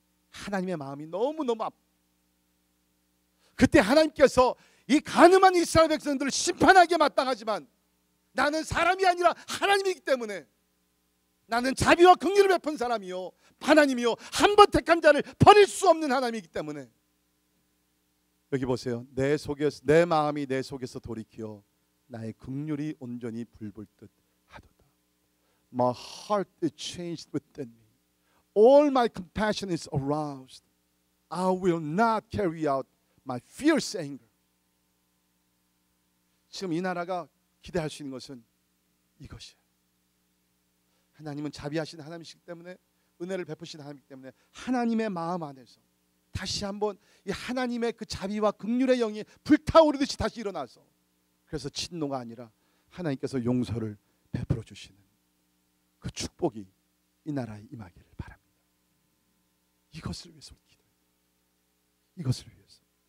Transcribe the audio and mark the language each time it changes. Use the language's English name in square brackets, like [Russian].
[Korean] 하나님의 마음이 너무너무 그때 하나님께서 이 간음한 이스라엘 백성들을 심판하기에 마땅하지만 나는 사람이 아니라 하나님이기 때문에, 나는 자비와 긍휼을 베푼 사람이요 하나님이요 한 번 택한 자를 버릴 수 없는 하나님이기 때문에, 여기 보세요. 내 속에서, 내 마음이 내 속에서 돌이키어 나의 긍휼이 온전히 불불 듯 하도다. [English] My heart is changed within me. All my compassion is aroused. I will not carry out my fierce anger. [Korean] 지금 이 나라가 기대할 수 있는 것은 이것이에요. 하나님은 자비하신 하나님이시기 때문에, 은혜를 베푸신 하나님이기 때문에 하나님의 마음 안에서 다시 한번 이 하나님의 그 자비와 긍휼의 영이 불타오르듯이 다시 일어나서, 그래서 진노가 아니라 하나님께서 용서를 베풀어 주시는 그 축복이 이 나라에 임하기를 바랍니다. 이것을 위해서 기도해요. 이것을 위해서.